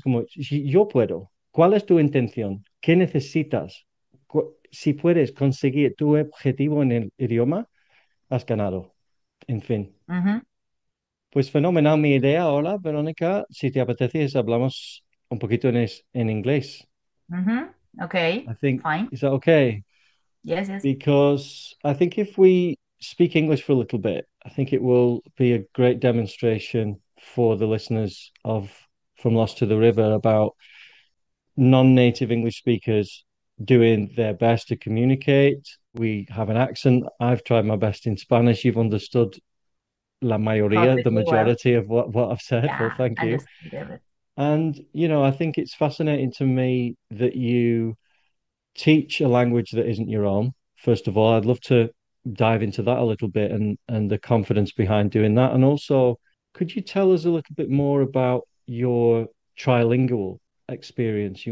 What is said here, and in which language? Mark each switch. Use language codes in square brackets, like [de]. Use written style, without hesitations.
[es] Es como, si yo puedo, ¿cuál es tu intención? ¿Qué necesitas? Si puedes conseguir tu objetivo en el idioma, has ganado. En fin. ujú, Pues fenomenal mi idea ahora, Verónica. Si te apetece, hablamos un poquito en inglés. ujú. Ok, [en] I think, fine. is that okay? Yes, yes. Because I think if we speak English for a little bit, I think it will be a great demonstration for the listeners of From Lost to the River about non-native English speakers doing their best to communicate. We have an accent. I've tried my best in Spanish. You've understood [es] la mayoría, [en] the Perfectly well. majority of what I've said. Well, Yeah, thank you. understood everything. And, I think it's fascinating to me that you teach a language that isn't your own. First of all, I'd love to dive into that a little bit and the confidence behind doing that. And also, could you tell us a little bit more about your trilingual experience?